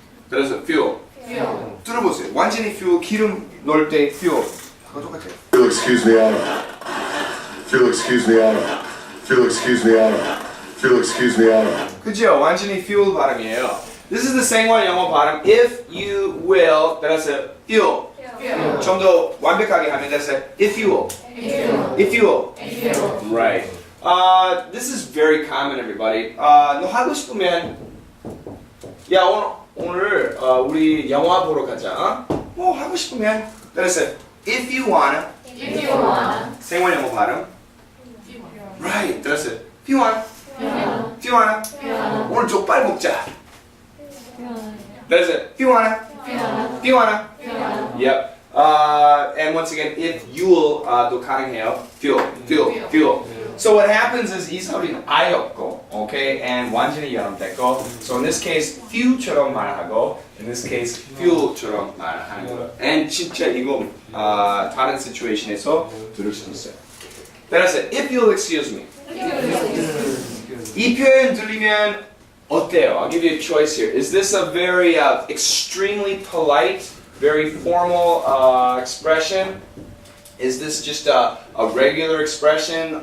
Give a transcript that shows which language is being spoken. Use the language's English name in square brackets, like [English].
[Korean] 그래서 feel. 들어보세요. 완전히 fuel 기름 넣을 때 fuel. 그거 똑같아요. [English] If you'll excuse me, I'll. If you'll excuse me, I'll. If you'll excuse me, I'll. If you'll excuse me, I'll. [Korean] 그죠? 완전히 fuel 발음이에요. [English] This is the [Korean] 생활 영어 발음. [English] If you will, 따라서 fuel. [Korean] 좀 더 완벽하게 하면 따라서 [English] if you will. If you will. Right. This is very common, everybody. [Korean] 너 하고 싶으면 야 오늘 우리 영화 보러 가자. 뭐 하고 싶으면 따라서 [English] if you wanna. If you wanna. [Korean] 생활 영어 발음. Right. [English] 따라서 if you wanna. If you wanna. [Korean] 오늘 족발 먹자. [English] That's it. If you wanna. If you wanna. Yep. And once again, if you'll 또 가능해요. Fuel. So what happens is [Korean] 이 소리는 아예 없고, [English] okay, and [Korean] 완전히 연음됐고. [English] So in this case, few처럼 말하고, in this case, fuel처럼 말하는 거예요. [Korean] And 진짜 이거 다른 situation에서 들을 수 있어요. [English] 따라서 if you'll excuse me. [Korean] 이 표현 들리면 어때요? [English] I'll give you a choice here. Is this a very extremely polite, very formal expression? Is this just a regular expression?